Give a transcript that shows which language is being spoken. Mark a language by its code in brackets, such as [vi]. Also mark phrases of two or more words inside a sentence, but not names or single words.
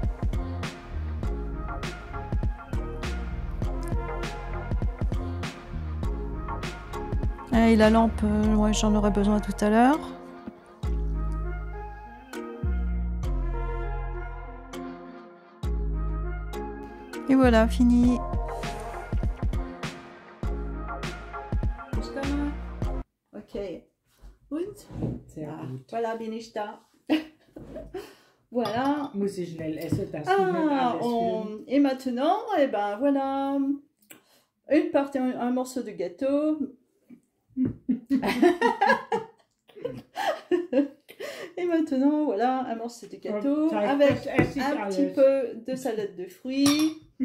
[fr] Et la lampe, ouais, j'en aurai besoin tout à l'heure. Et voilà, fini. Ok. [de] Und? Sehr gut. Voilà, bin ich da. Voilà. Muss ich schnell essen, dass [fr] et maintenant, eh ben voilà, une partie, un morceau de gâteau. Et maintenant, voilà, un morceau de gâteau avec un petit peu de salade de fruits.